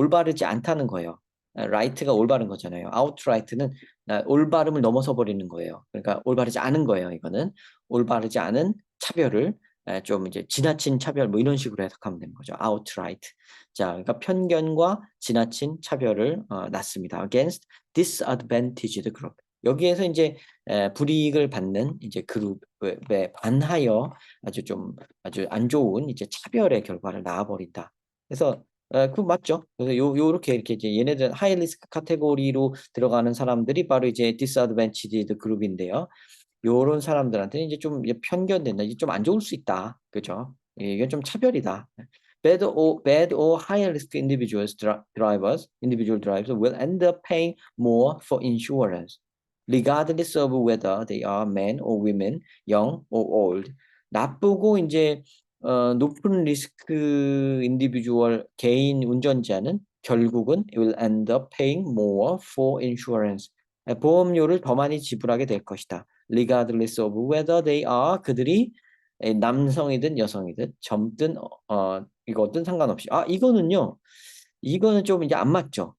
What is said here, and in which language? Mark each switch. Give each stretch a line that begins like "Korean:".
Korean: 올바르지 않다는 거예요. right가 올바른 거잖아요. outright는 올바름을 넘어서 버리는 거예요. 그러니까 올바르지 않은 거예요. 이거는 올바르지 않은 차별을 좀 이제 지나친 차별 뭐 이런 식으로 해석하면 되는 거죠.
English: outright.
Korean: 자, 그러니까 편견과 지나친 차별을 낳습니다.
English: against disadvantaged group.
Korean: 여기에서 이제 불이익을 받는 이제 그룹에 반하여 아주 안 좋은 이제 차별의 결과를 낳아버린다. 그래서 그 맞죠. 그래서 요렇게 이렇게 이제 얘네들 하이 리스크 카테고리로 들어가는 사람들이 바로 이제 disadvantaged 그룹인데요. 요런 사람들한테는 이제 좀 이제 편견된다. 이게 좀 안 좋을 수 있다. 그죠? 이게 좀 차별이다.
English: Bad or high risk individual drivers will end up paying more for insurance, regardless of whether they are men or women, young or old.
Korean: 나쁘고 이제 높은 리스크 인디비주얼 개인 운전자는 결국은
English: will end up paying more for insurance.
Korean: 보험료를 더 많이 지불하게 될 것이다.
English: regardless of whether they are
Korean: 그들이 남성이든 여성이든 젊든 이거든 상관없이 이거는 좀 이제 안 맞죠.